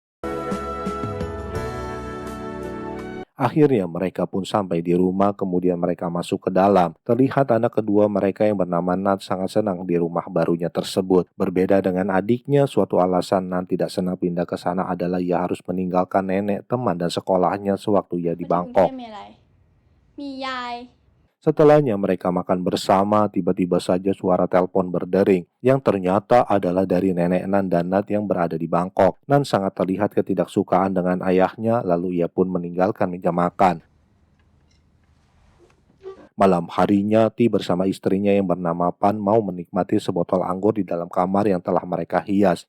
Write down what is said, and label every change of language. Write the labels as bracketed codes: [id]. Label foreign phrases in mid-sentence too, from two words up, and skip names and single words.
[id] Akhirnya mereka pun sampai di rumah, kemudian mereka masuk ke dalam. Terlihat anak kedua mereka yang bernama Nat sangat senang di rumah barunya tersebut. Berbeda dengan adiknya, suatu alasan Nat tidak senang pindah ke sana adalah ia harus meninggalkan nenek, teman, dan sekolahnya sewaktu ia di [th] มาถึงกรุงเทพ [id] Bangkok. [th] มีอะไร มียาย [id] Setelahnya mereka makan bersama, tiba-tiba saja suara telepon berdering, yang ternyata adalah dari nenek Nan dan Nat yang berada di Bangkok. Nan sangat terlihat ketidaksukaan dengan ayahnya, lalu ia pun meninggalkan meja makan. Malam harinya, Ti bersama istrinya yang bernama Pan mau menikmati sebotol anggur di dalam kamar yang telah mereka hias.